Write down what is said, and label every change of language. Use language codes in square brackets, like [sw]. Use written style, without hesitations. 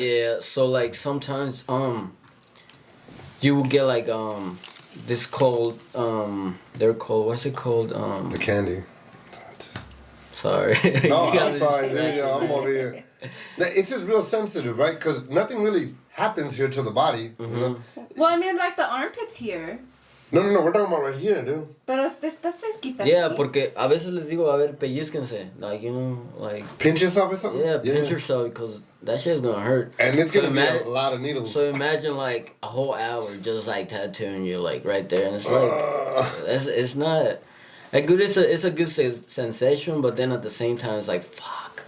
[en] Yeah, so like sometimes you will get like this cold they're called, what's it called? The candy. Sorry. No, I'm sorry, dude. Yeah, I'm over here. It's just real sensitive, right? Because nothing really happens here to the body. You know? Well, I mean, like the armpits here. No, we're talking about right here, dude. [es] Pero estás cerquita. [en] Yeah, [es] aquí. porque a veces les digo, a ver, pellizquense. [en] Like, like... Pinch yourself or something? Yeah, pinch yourself because that shit's gonna hurt. And it's gonna be a lot of needles. So imagine like a whole hour just like tattooing you like right there, and it's like it's not a good. It's a good sensation, but then at the same time it's like fuck.